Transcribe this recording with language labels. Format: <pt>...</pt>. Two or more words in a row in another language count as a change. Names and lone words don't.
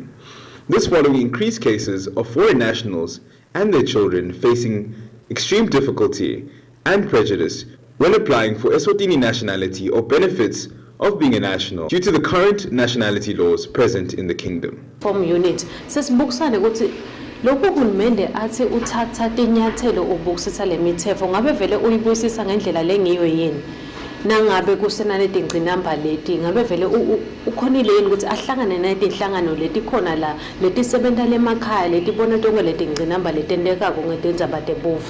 <en>This following increased cases of foreign nationals and their children facing extreme difficulty and prejudice when applying for Eswatini nationality or benefits of being a national due to the current nationality laws present in the kingdom.</en> <ss>Form unit sesibukusane ukuthi lokho kulumende athi uthatha tinyathelo ubukisisa lemithetho ngabe vele uyibuyisisa ngendlela lengiyo yini nangabe kusenale tingcinamba leti ngabe vele ukhonile yini ukuthi ahlangane netinhlangano leti khona la letisebenta lemakhaya letibona tonke letingcinamba letendekako ngetindzaba tebuve.</ss>